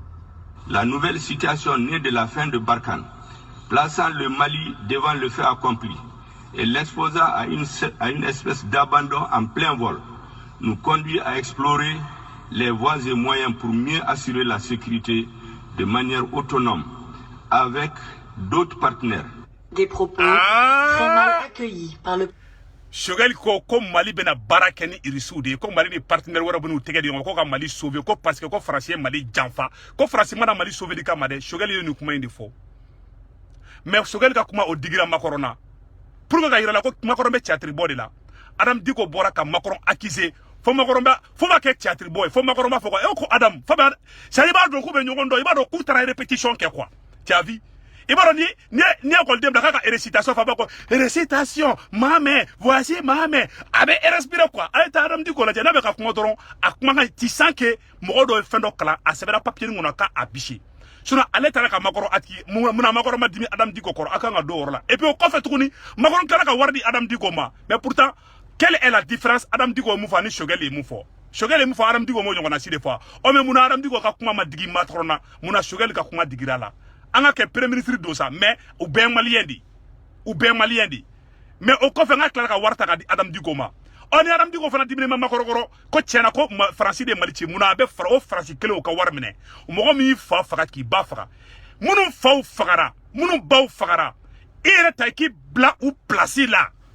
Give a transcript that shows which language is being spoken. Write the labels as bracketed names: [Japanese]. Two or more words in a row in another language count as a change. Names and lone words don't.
[French] La nouvelle situation née de la fin de Barkhane, plaçant le Mali devant le fait accompli et l'exposant à une espèce d'abandon en plein vol, nous conduit à explorer les voies et moyens pour mieux assurer la sécurité de manière autonome avec d'autres partenaires. Des propos très mal accueillis par le... [Bambara] Choguel ko Mali bena baara kɛ ni irisiw de ye ko Mali ni partenaire wɛrɛ b'u tɛgɛ di ɲɔgɔn ko ka Mali sauver ko [French] parce que [Bambara] ko Faransi ye Mali janfa ko Faransi mana Mali sauver di kama dɛ Choguel ye nin kuma in de fɔ mais Choguel ka kuma o digira Macron na [French] pour que [Bambara] ka yira la ko Macron bɛ théâtre bɔ de la Adam Diko bɔra ka Macron accuser fo Macron b'a kɛ théâtre bɔ ye fo Macron b'a fɔ ko Adam fa b'a ça i b'a dɔn k'u bɛ ɲɔgɔn dɔn i b'a dɔn k'u taara répétition kɛ [French] quoi tu as [Bambara] vu i b'a dɔn ni école bila k'a ka récitation fa b'a ko récitation Mahamɛ voici Mahamɛ a bɛ respirer quoi a ye taa Adam Diko lajɛ n'a bɛ ka kuma dɔrɔn a kuma kan [French] tu sens que [Bambara] mɔgɔ dɔ ye fɛn dɔ kalan a sɛbɛnna papier kɔnɔ k'a bisi sinon ale taara ka Macron atigi muna Macron ma dimi Adam Diko kɔrɔ a kan ka don o yɔrɔ la [French] et puis [Bambara] o kɔfɛ tuguni Macron taara ka wari di Adam Diko ma [French] mais pourtant quelle est la différence [Bambara] Adam Diko ye mun fɔ ani Choguel ye mun fɔ Choguel ye mun fɔ Adam Diko m'o ɲɔgɔnna si de fɔ o mais muna Adam Diko ka kuma ma digi Macron na muna Choguel ka kuma digira la an ka kɛ [French] premier ministre [Bambara] don sa mais u bɛɛ malien di mais o kɔfɛ n ka tila ka wari ta ka di Adam Diko ma ni Adam Diko fana dimine ma Macron kɔrɔ ko tiɲɛna ko Faransi de Mali ci muna a bɛ fara o Faransi kelen o ka wari minɛ mɔgɔ min fa faga k'i ba faga minnu faw fagara minnu baw fagara i yɛrɛ ta k'i bila u place la